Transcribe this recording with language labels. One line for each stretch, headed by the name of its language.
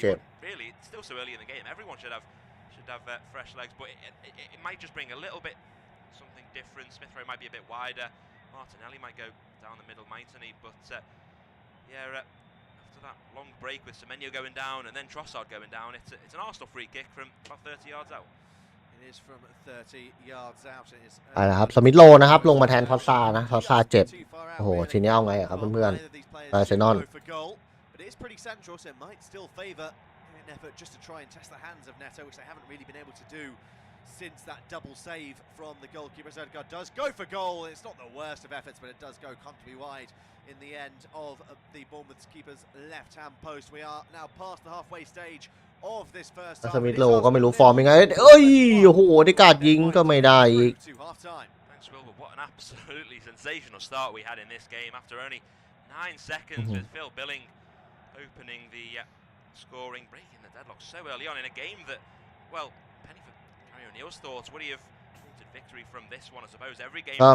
English: But really, it's still so early in the game. Everyone should have fresh legs, but it might just bring a little bit something different. Smith Rowe might be a bit wider. Martinelli might go down the middle, mightn't he? But yeah. After that long break with Semenyo going down and then Trossard going down, it's an Arsenal free kick from about 30 yards out. It is from 30 yards out. It is
Thai: ไปแล้วครับสมิธโรนะครับลงมาแทนทอซานะทอซาเจ็บโอ้โหทีนี้เอาไงครับเพื่อนๆอาร์เซนอล
English: But it is pretty central, so it might still favour an effort just to try and test the hands of Neto, which they haven't really been able to do since that double save from the goalkeeper. Odegaard does go for goal. It's not the worst of efforts, but it does go comfortably wide in the end of the Bournemouth keeper's left-hand post. We are now past the halfway stage of this first half.
Thai: สมิธโรก็ไม่รู้ฟอร์มยังไงเอ้ยโอ้โหได้การยิงก็ไม่ได้อีก
English: Thanks, Will, but what an absolutely sensational start we had in this game after only 9 seconds with Phil Billing opening the scoring, breaking the deadlock so early on in a game that, well, penny for Gary O'Neill's thoughts. Would he have wanted victory from this one? I suppose every game.